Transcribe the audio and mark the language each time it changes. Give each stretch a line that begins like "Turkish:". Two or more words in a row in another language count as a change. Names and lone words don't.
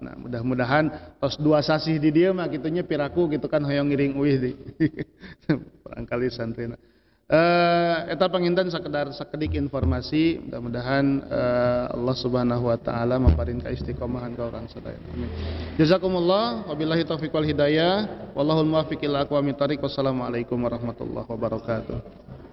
Sundanese: Nah mudah-mudahan tos 2 sasih di dieu mah kitu nya piraku gitu kan hoyong ngiring uih di barangkali santrina. Eta panginten sakedik informasi, mudah-mudahan Allah
Arabic: سبحانه وتعالى
Sundanese: maparin ka istiqomahan ka urang sadaya. Amin.
Arabic: جزاكم الله وبالله التوفيق والهداية. والله الموفق إلى أقوم الطريق. والسلام عليكم ورحمة الله وبركاته.